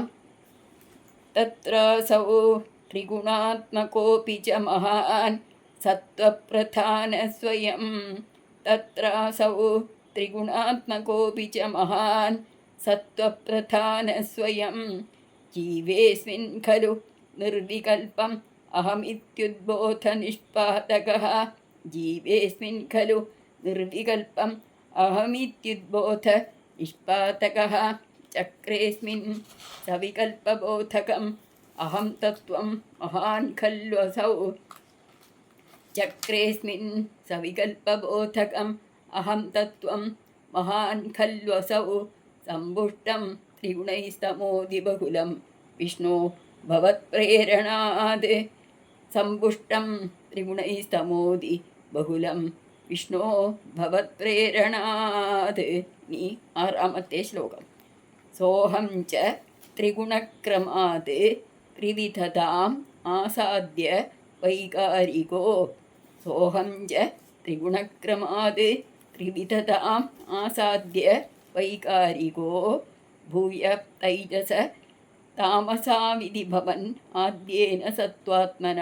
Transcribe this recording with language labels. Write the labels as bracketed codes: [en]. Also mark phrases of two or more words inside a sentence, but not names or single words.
[sa] തത്രാസൗ ത്രിഗുണാത്മകോപി ച മഹാൻ സത്വപ്രധാന സ്വയം. തത്രാസൗ ത്രിഗുണാത്മകോപി ച മഹാൻ സത്വപ്രധാന സ്വയം. ജീവേസ്മിൻ ഖലു നിർവികൽപം अहमित्युद्बोधनिष्पादकः जीवेऽस्मिन् खलु निर्विकल्पम् अहमित्युद्बोध निष्पादकः चक्रेऽस्मिन् सविकल्पबोधकम् अहं तत्त्वं महान् खल्वसौ चक्रेऽस्मिन् सविकल्पबोधकम् अहं तत्त्वं महान् खल्वसौ सम्पुष्टं त्रिगुणैस्तमोदिबहुलं विष्णो भवत्प्रेरणात् सम्पुष्टं त्रिगुणैस्तमोदि बहुलं विष्णो भवत्प्रेरणात् [ml] ഇനി ആറാമത്തെ ശ്ലോകം. [sa] സോഹം ച ത്രിഗുണക്രമാത് ത്രിവിധതാം ആസാദ്യ വൈകാരികോ സോഹം ച ത്രിഗുണക്രമാത് ത്രിവിധതാം ആസാദ്യ വൈകാരികോ ഭൂയ തൈജസ താമസാവിധി ഭവൻ ആദ്യേന സത്വാത്മന